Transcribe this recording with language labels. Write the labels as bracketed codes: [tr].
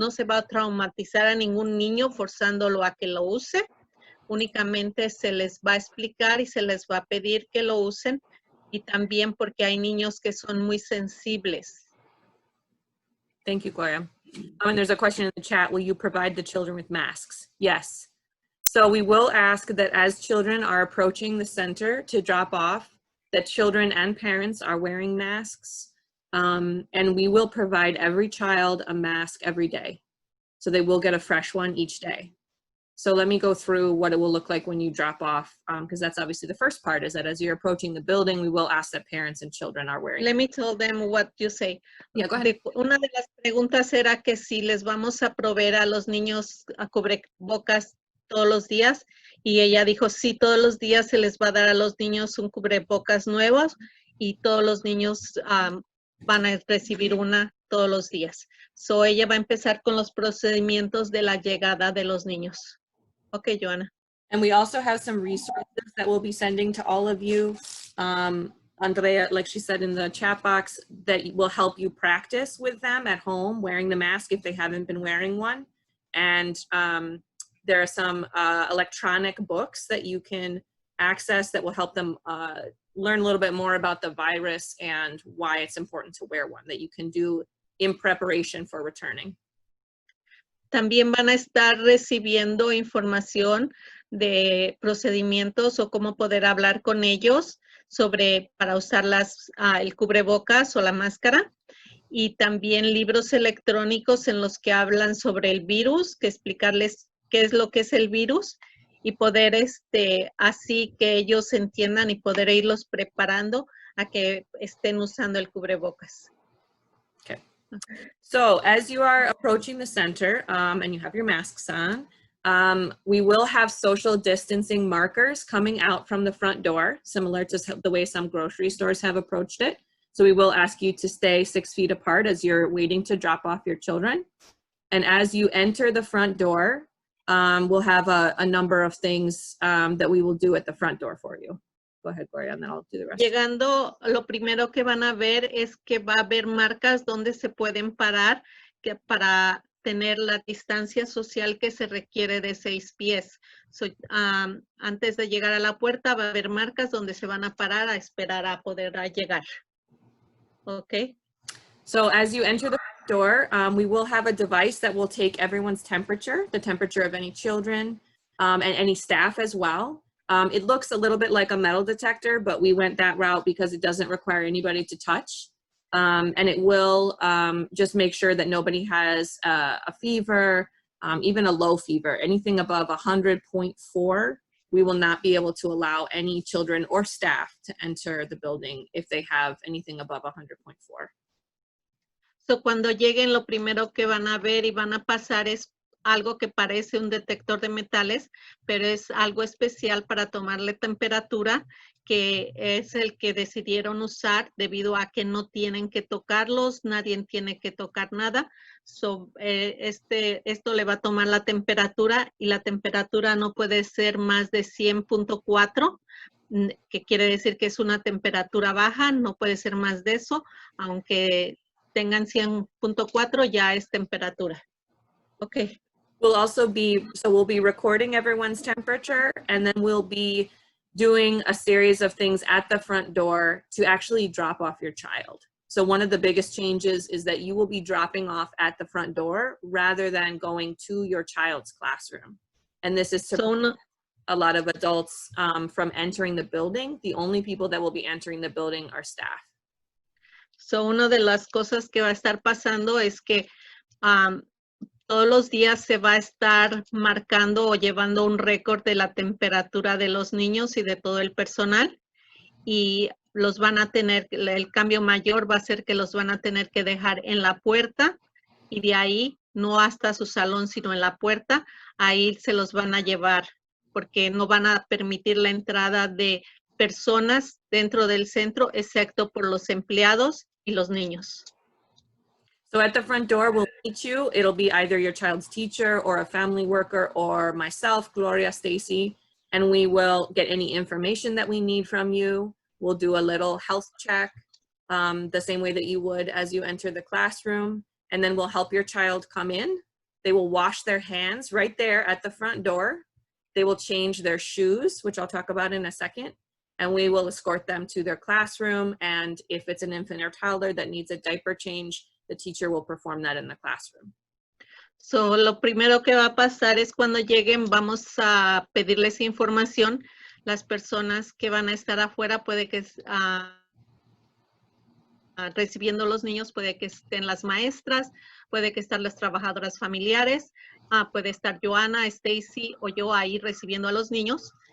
[es] No se va a traumatizar a ningún niño forzándolo a que lo use. Únicamente se les va a explicar y se les va a pedir que lo usen, y también porque hay niños que son muy sensibles. [en] Thank you, Gloria. And there's a question in the chat, will you provide the children with masks? Yes. So we will ask that as children are approaching the center to drop off, that children and parents are wearing masks. And we will provide every child a mask every day. So they will get a fresh one each day. So let me go through what it will look like when you drop off, because that's obviously the first part, is that as you're approaching the building, we will ask that parents and children are wearing. Let me tell them what you say. Yeah, go ahead. [es] Una de las preguntas era que si les vamos a proveer a los niños a cubrebocas todos los días, y ella dijo, sí, todos los días se les va a dar a los niños un cubrebocas nuevo, y todos los niños van a recibir una todos los días. So ella va a empezar con los procedimientos de la llegada de los niños. [en] Okay, Joanna. And we also have some resources that we'll be sending to all of you. Andrea, like she said in the chat box, that will help you practice with them at home, wearing the mask if they haven't been wearing one. And there are some electronic books that you can access that will help them learn a little bit more about the virus and why it's important to wear one, that you can do in preparation for returning. [es] También van a estar recibiendo información de procedimientos o cómo poder hablar con ellos sobre para usar el cubrebocas o la máscara, y también libros electrónicos en los que hablan sobre el virus, que explicarles qué es lo que es el virus y poder así que ellos entiendan y poder irlos preparando a que estén usando el cubrebocas. [en] Okay. So as you are approaching the center and you have your masks on, we will have social distancing markers coming out from the front door, similar to the way some grocery stores have approached it. So we will ask you to stay 6 feet apart as you're waiting to drop off your children. And as you enter the front door, we'll have a number of things that we will do at the front door for you. Go ahead, Gloria, and then I'll do the rest. [es] Llegando, lo primero que van a ver es que va a haber marcas donde se pueden parar para tener la distancia social que se requiere de 6 pies. So, antes de llegar a la puerta va a haber marcas donde se van a parar a esperar a poder llegar. [en] Okay. So as you enter the door, we will have a device that will take everyone's temperature, the temperature of any children and any staff as well. It looks a little bit like a metal detector, but we went that route because it doesn't require anybody to touch. And it will just make sure that nobody has a fever, even a low fever. Anything above 100.4, we will not be able to allow any children or staff to enter the building if they have anything above 100.4. [es] So, cuando lleguen, lo primero que van a ver y van a pasar es algo que parece un detector de metales, pero es algo especial para tomarle temperatura, que es el que decidieron usar debido a que no tienen que tocarlos, nadie tiene que tocar nada. So, esto le va a tomar la temperatura y la temperatura no puede ser más de 100.4, que quiere decir que es una temperatura baja, no puede ser más de eso, aunque tengan 100.4 ya es temperatura. [en] Okay. We'll also be, so we'll be recording everyone's temperature, and then we'll be doing a series of things at the front door to actually drop off your child. So one of the biggest changes is that you will be dropping off at the front door rather than going to your child's classroom. And this is to prevent a lot of adults from entering the building. The only people that will be entering the building are staff. [es] So una de las cosas que va a estar pasando es que todos los días se va a estar marcando o llevando un récord de la temperatura de los niños y de todo el personal, y los van a tener, el cambio mayor va a ser que los van a tener que dejar en la puerta, y de ahí no hasta su salón sino en la puerta. Ahí se los van a llevar porque no van a permitir la entrada de personas dentro del centro excepto por los empleados y los niños. [en] So at the front door, we'll meet you. It'll be either your child's teacher or a family worker or myself, Gloria, Stacy, and we will get any information that we need from you. We'll do a little health check, the same way that you would as you enter the classroom, and then we'll help your child come in. They will wash their hands right there at the front door. They will change their shoes, which I'll talk about in a second, and we will escort them to their classroom. And if it's an infant or toddler that needs a diaper change, the teacher will perform that in the classroom. [es] So, lo primero que va a pasar es cuando lleguen, vamos a pedirles información. Las personas que van a estar afuera, puede que recibiendo los niños, puede que estén las maestras, puede que estén las trabajadoras familiares, puede estar Joana, Stacy o yo ahí recibiendo a los niños.